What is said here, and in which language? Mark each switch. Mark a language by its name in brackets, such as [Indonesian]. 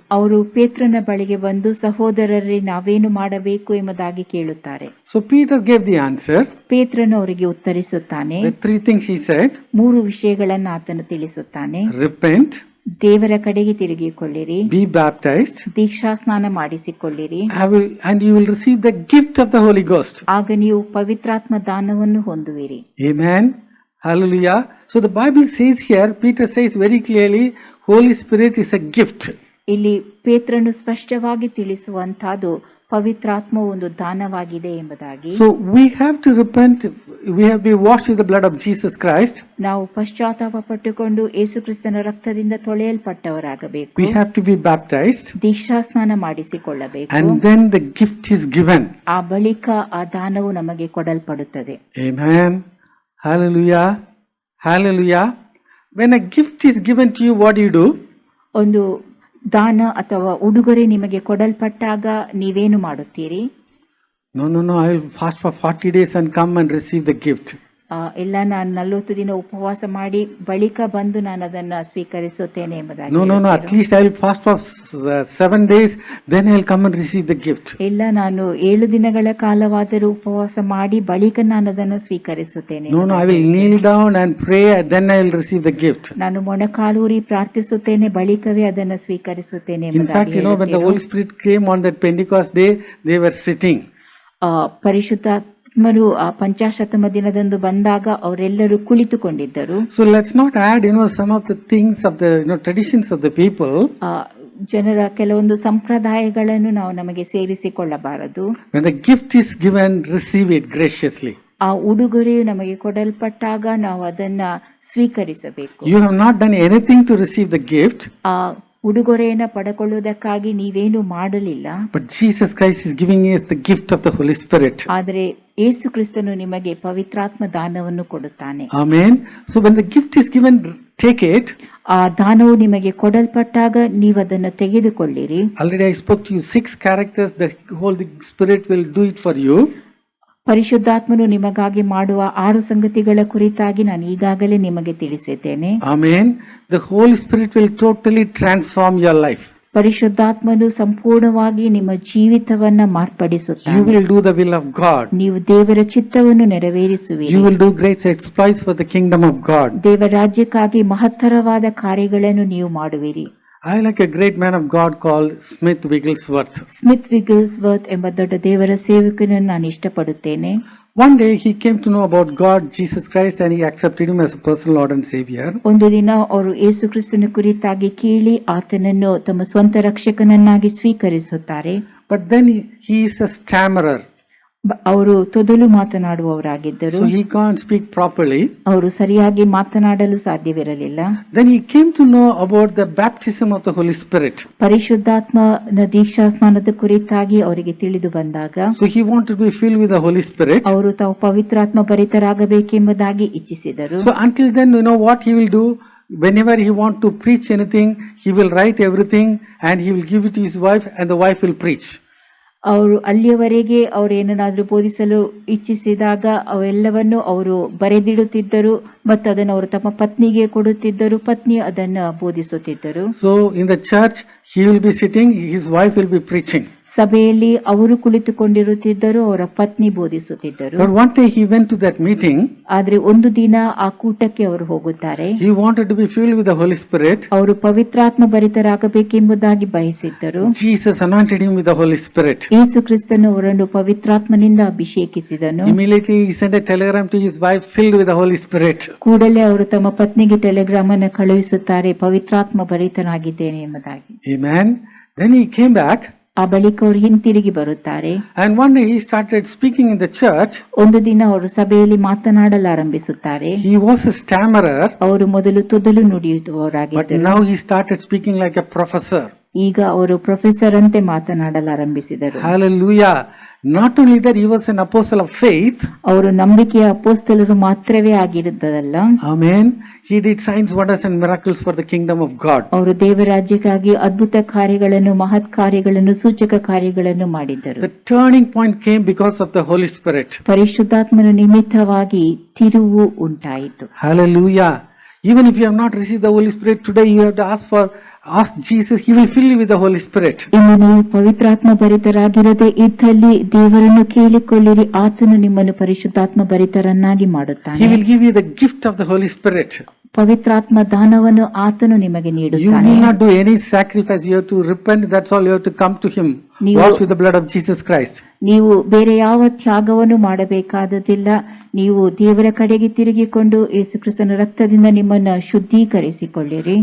[Kannada] ಅವರು ಪೇತ್ರನ ಬಳಿಗೆ ಬಂದು ಸಹೋದರರೇ ನಾವೇನು ಮಾಡಬೇಕು ಎಂಬುದಾಗಿ ಕೇಳುತ್ತಾರೆ. [English] So Peter gave the answer. [Kannada] ಪೇತ್ರನು ಅವರಿಗೆ ಉತ್ತರಿಸುತ್ತಾನೆ. [English] The three things he said. [Kannada] 3 ವಿಷಯಗಳನ್ನು ಆತನು ತಿಳಿಸುತ್ತಾನೆ. [English] Repent. [Kannada] ದೇವರ ಕಡೆಗೆ ತಿರುಗಿಕೊಳ್ಳಿರಿ. [English] Be baptized. [Kannada] ದೀಕ್ಷಾ ಸ್ನಾನ ಮಾಡಿಸಿಕೊಳ್ಳಿರಿ. [English] And you will receive the gift of the Holy Ghost. [Kannada] ಆಗ ನೀವು ಪವಿತ್ರಾತ್ಮ ದಾನವನ್ನು ಹೊಂದುವಿರಿ. [English] Amen. Hallelujah. So the Bible says here, Peter says very clearly, Holy Spirit is a gift. [Kannada] ಇಲ್ಲಿ ಪೇತ್ರನು ಸ್ಪಷ್ಟವಾಗಿ ತಿಳಿಸುವಂತಹದ್ದು ಪವಿತ್ರಾತ್ಮವು ಒಂದು ದಾನವಾಗಿದೆ ಎಂಬುದಾಗಿ. [English] So we have to repent. We have been washed with the blood of Jesus Christ. [Kannada] ನಾವು ಪಶ್ಚಾತ್ತಾಪ ಪಟ್ಟುಕೊಂಡು ಯೇಸು ಕ್ರಿಸ್ತನ ರಕ್ತದಿಂದ ತೊಳೆಯಲ್ಪಟ್ಟವರಾಗಬೇಕು. [English] We have to be baptized. [Kannada] ದೀಕ್ಷಾ ಸ್ನಾನ ಮಾಡಿಸಿಕೊಳ್ಳಬೇಕು. [English] And then the gift is given. [Kannada] ಆ ಬಳಿಕ ಆ ದಾನವು ನಮಗೆ ಕೊಡಲ್ಪಡುತ್ತದೆ. [English] Amen. Hallelujah. Hallelujah. When a gift is given to you, what do you do? [Kannada] ಒಂದು ದಾನ ಅಥವಾ ಉಡುಗೊರೆ ನಿಮಗೆ ಕೊಡಲ್ಪಟ್ಟಾಗ ನೀವೇನು ಮಾಡುತ್ತೀರಿ? [English] No, I will fast for 40 days and come and receive the gift. [Kannada] ಇಲ್ಲ, ನಾನು 40 ದಿನ ಉಪವಾಸ ಮಾಡಿ ಬಳಿಕ ಬಂದು ನಾನು ಅದನ್ನ ಸ್ವೀಕರಿಸುತ್ತೇನೆ ಎಂಬುದಾಗಿ. [English] No, at least I will fast for 7 days, then I will come and receive the gift. [Kannada] ಇಲ್ಲ, ನಾನು 7 ದಿನಗಳ ಕಾಲವಾದರೂ ಉಪವಾಸ ಮಾಡಿ ಬಳಿಕ ನಾನು ಅದನ್ನು ಸ್ವೀಕರಿಸುತ್ತೇನೆ. [English] No, I will kneel down and pray, and then I will receive the gift. [Kannada] ನಾನು ಮೊಣಕಾಲೂರಿ ಪ್ರಾರ್ಥಿಸುತ್ತೇನೆ, ಬಳಿಕವೇ ಅದನ್ನು ಸ್ವೀಕರಿಸುತ್ತೇನೆ [English] In fact, when the Holy Spirit came on that Pentecost day, they were sitting. [Kannada] ಪರಿಶುದ್ಧಾತ್ಮರು ಆ ಪಂಚಾಶತಮ ದಿನದಂದು ಬಂದಾಗ ಅವರೆಲ್ಲರೂ ಕುಳಿತುಕೊಂಡಿದ್ದರು. [English] So let's not add some of the things of the traditions of the people. [Kannada] ಜನರ ಕೆಲವೊಂದು ಸಂಪ್ರದಾಯಗಳನ್ನು ನಾವು ನಮಗೆ ಸೇರಿಸಿಕೊಳ್ಳಬಾರದು. [English] When the gift is given, receive it graciously. [Kannada] ಆ ಉಡುಗೊರೆಯು ನಮಗೆ ಕೊಡಲ್ಪಟ್ಟಾಗ ನಾವು ಅದನ್ನ ಸ್ವೀಕರಿಸಬೇಕು. [English] You have not done anything to receive the gift. [Kannada] ಆ ಉಡುಗೊರೆಯನ್ನು ಪಡೆಕೊಳ್ಳುವುದಕ್ಕಾಗಿ ನೀವೇನು ಮಾಡಲಿಲ್ಲ. [English] But Jesus Christ is giving us the gift of the Holy Spirit. [Kannada] ಆದರೆ ಯೇಸು ಕ್ರಿಸ್ತನು ನಿಮಗೆ ಪವಿತ್ರಾತ್ಮ ದಾನವನ್ನು ಕೊಡುತ್ತಾನೆ. [English] Amen. So when the gift is given, take it. [Kannada] ಆ ದಾನವು ನಿಮಗೆ ಕೊಡಲ್ಪಟ್ಟಾಗ ನೀವು ಅದನ್ನು ತೆಗೆದುಕೊಳ್ಳಿರಿ. [English] Already I spoke to you 6 characters. The Holy Spirit will do it for you. [Kannada] ಪರಿಶುದ್ಧಾತ್ಮನು ನಿಮಗಾಗಿ ಮಾಡುವ 6 ಸಂಗತಿಗಳ ಕುರಿತಾಗಿ ನಾನು ಈಗಾಗಲೇ ನಿಮಗೆ ತಿಳಿಸಿದ್ದೇನೆ. [English] Amen. The Holy Spirit will totally transform your life. [Kannada] ಪರಿಶುದ್ಧಾತ್ಮನು ಸಂಪೂರ್ಣವಾಗಿ ನಿಮ್ಮ ಜೀವಿತವನ್ನ ಮಾರ್ಪಡಿಸುತ್ತಾನೆ. [English] You will do the will of God. [Kannada] ನೀವು ದೇವರ ಚಿತ್ತವನ್ನು ನೆರವೇರಿಸುವಿರಿ. [English] You will do great exploits for the kingdom of God. [Kannada] ದೇವರ ರಾಜ್ಯಕ್ಕಾಗಿ ಮಹತ್ತರವಾದ ಕಾರ್ಯಗಳನ್ನು ನೀವು ಮಾಡುವಿರಿ. [English] I like a great man of God called Smith Wigglesworth. [Kannada] Smith ವಿಗಲ್ಸ್ವರ್ತ್ ಎಂಬ ದೊಡ್ಡ ದೇವರ ಸೇವಕನನ್ನು ನಾನು ಇಷ್ಟಪಡುತ್ತೇನೆ. [English] One day he came to know about God, Jesus Christ, and he accepted him as a personal Lord and Savior. [Kannada] ಒಂದು ದಿನ ಅವರು ಯೇಸು ಕ್ರಿಸ್ತನ ಕುರಿತಾಗಿ ಕೇಳಿ ಆತನನ್ನು ತಮ್ಮ ಸ್ವಂತ ರಕ್ಷಕನನ್ನಾಗಿ ಸ್ವೀಕರಿಸುತ್ತಾರೆ. [English] But then he is a stammerer. [Kannada] ಅವರು ತೊದಲು ಮಾತನಾಡುವವರಾಗಿದ್ದರು. [English] So he can't speak properly. [Kannada] ಅವರು ಸರಿಯಾಗಿ ಮಾತನಾಡಲು ಸಾಧ್ಯವಿರಲಿಲ್ಲ. [English] Then he came to know about the baptism of the Holy Spirit. [Kannada] ಪರಿಶುದ್ಧಾತ್ಮನ ದೀಕ್ಷಾ ಸ್ನಾನದ ಕುರಿತಾಗಿ ಅವರಿಗೆ ತಿಳಿದು ಬಂದಾಗ [English] So he wanted to be filled with the Holy Spirit. [Kannada] ಅವರು ತಾವು ಪವಿತ್ರಾತ್ಮ ಭರಿತರಾಗಬೇಕೆಂಬುದಾಗಿ ಇಚ್ಛಿಸಿದರು. [English] So until then, what he will do? Whenever he want to preach anything, he will write everything and he will give it to his wife, and the wife will preach. [Kannada] ಅವರು ಅಲ್ಲಿಯವರೆಗೆ ಅವರು ಏನನ್ನಾದರೂ ಬೋಧಿಸಲು ಇಚ್ಛಿಸಿದಾಗ ಅವೆಲ್ಲವನ್ನು ಅವರು ಬರೆದಿಡುತ್ತಿದ್ದರು ಮತ್ತು ಅದನ್ನು ಅವರು ತಮ್ಮ ಪತ್ನಿಗೆ ಕೊಡುತ್ತಿದ್ದರು. ಪತ್ನಿ ಅದನ್ನು ಬೋಧಿಸುತ್ತಿದ್ದರು. [English] So in the church he will be sitting, his wife will be preaching. [Kannada] ಸಭೆಯಲ್ಲಿ ಅವರು ಕುಳಿತುಕೊಂಡಿರುತ್ತಿದ್ದರು, ಅವರ ಪತ್ನಿ ಬೋಧಿಸುತ್ತಿದ್ದರು. [English] But one day he went to that meeting. [Kannada] ಆದ್ರೆ ಒಂದು ದಿನ ಆ ಕೂಟಕ್ಕೆ ಅವರು ಹೋಗುತ್ತಾರೆ. [English] He wanted to be filled with the Holy Spirit. [Kannada] ಅವರು ಪವಿತ್ರಾತ್ಮ ಭರಿತರಾಗಬೇಕೆಂಬುದಾಗಿ ಬಯಸಿದ್ದರು. [English] Jesus anointed him with the Holy Spirit. [Kannada] ಯೇಸು ಕ್ರಿಸ್ತನು ಅವರನ್ನು ಪವಿತ್ರಾತ್ಮನಿಂದ ಅಭಿಷೇಕಿಸಿದನು. [English] Immediately he sent a telegram to his wife, filled with the Holy Spirit. [Kannada] ಕೂಡಲೇ ಅವರು ತಮ್ಮ ಪತ್ನಿಗೆ ಟೆಲಿಗ್ರಾಮ್ ಅನ್ನು ಕಳುಹಿಸುತ್ತಾರೆ, ಪವಿತ್ರಾತ್ಮ ಭರಿತನಾಗಿದ್ದೇನೆ ಎಂಬುದಾಗಿ. [English] Amen. Then he came back. [Kannada] ಆ ಬಳಿಕ ಅವರು ಹಿಂತಿರುಗಿ ಬರುತ್ತಾರೆ. [English] And one day he started speaking in the church. [Kannada] ಒಂದು ದಿನ ಅವರು ಸಭೆಯಲ್ಲಿ ಮಾತನಾಡಲಾರಂಭಿಸುತ್ತಾರೆ. [English] He was a stammerer. [Kannada] ಅವರು ಮೊದಲು ತೊದಲು [English] But [Kannada] ನುಡಿಯುವವರಾಗಿದ್ದರು. [English] now he started speaking like a professor. [Kannada] ಈಗ ಅವರು ಪ್ರೊಫೆಸರ್ ಅಂತೆ ಮಾತನಾಡಲಾರಂಭಿಸಿದರು. [English] Hallelujah. Not only that, he was an apostle of faith. [Kannada] ಅವರು ನಂಬಿಕೆಯ ಅಪೊಸ್ತಲರು ಮಾತ್ರವೇ ಆಗಿರುತ್ತದಲ್ಲ, [English] Amen. He did signs, wonders and miracles for the kingdom of God. [Kannada] ಅವರು ದೇವರಾಜ್ಯಕ್ಕಾಗಿ ಅದ್ಭುತ ಕಾರ್ಯಗಳನ್ನು, ಮಹತ್ ಕಾರ್ಯಗಳನ್ನು, ಸೂಚಕ ಕಾರ್ಯಗಳನ್ನು ಮಾಡಿದ್ದರು. [English] The turning point came because of the Holy Spirit. [Kannada] ಪರಿಶುದ್ಧಾತ್ಮನ ನಿಮಿತ್ತವಾಗಿ ತಿರುವು ಉಂಟಾಯಿತು. [English] Hallelujah. Even if you have not received the Holy Spirit today, you have to ask Jesus. He will fill you with the Holy Spirit. [Kannada] ಇನ್ನು ನೀವು ಪವಿತ್ರಾತ್ಮ ಭರಿತರಾಗಿರದೆ ಇದ್ದಲ್ಲಿ ದೇವರನ್ನು ಕೇಳಿಕೊಳ್ಳಿರಿ, ಆತನು ನಿಮ್ಮನ್ನು ಪರಿಶುದ್ಧಾತ್ಮ ಭರಿತರನ್ನಾಗಿ ಮಾಡುತ್ತಾನೆ. [English] He will give you the gift of the Holy Spirit. [Kannada] ಪವಿತ್ರಾತ್ಮ ದಾನವನ್ನು ಆತನು ನಿಮಗೆ [English] You [Kannada] ನೀಡುತ್ತಾನೆ. [English] need not do any sacrifice. You have to repent. That's all. You have to come to Him. Washed with the blood of Jesus Christ. [Kannada] ನೀವು ಬೇರೆ ಯಾವ ತ್ಯಾಗವನ್ನು ಮಾಡಬೇಕಾದುದಿಲ್ಲ. ನೀವು ದೇವರ ಕಡೆಗೆ ತಿರುಗಿಕೊಂಡು ಯೇಸುಕ್ರಿಸ್ತನ ರಕ್ತದಿಂದ ನಿಮ್ಮನ್ನ ಶುದ್ಧೀಕರಿಸಿಕೊಳ್ಳಿರಿ.